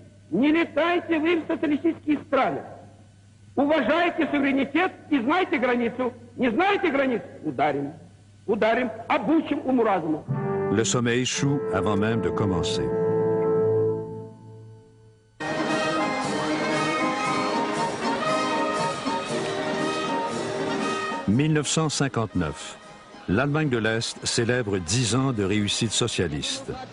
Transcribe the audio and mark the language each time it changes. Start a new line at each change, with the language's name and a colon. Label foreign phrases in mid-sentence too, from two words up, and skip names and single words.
Russian: Не летайте вы в социалистические страны. Уважайте суверенитет и знайте границу. Не знаете границу? Ударим. Ударим, обучим уму-разуму.
French: Le sommet échoue avant même de commencer. « 1959. L'Allemagne de l'Est célèbre 10 ans de réussite socialiste.